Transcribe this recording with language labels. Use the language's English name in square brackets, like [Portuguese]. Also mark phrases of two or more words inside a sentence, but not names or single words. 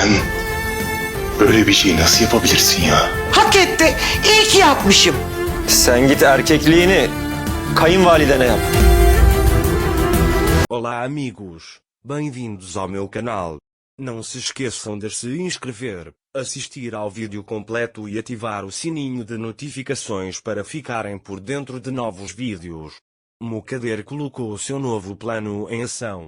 [Turkish] Sen böyle bir şeyi nasıl yapabilirsin ya? Hak etti. İyi ki yapmışım. Sen git erkekliğini kayınvalidene yap. [Portuguese] Olá amigos, bem-vindos ao meu canal. Não se esqueçam de se inscrever, assistir ao vídeo completo e ativar o sininho de notificações para ficarem por dentro de novos vídeos. Mukadder colocou seu novo plano em ação.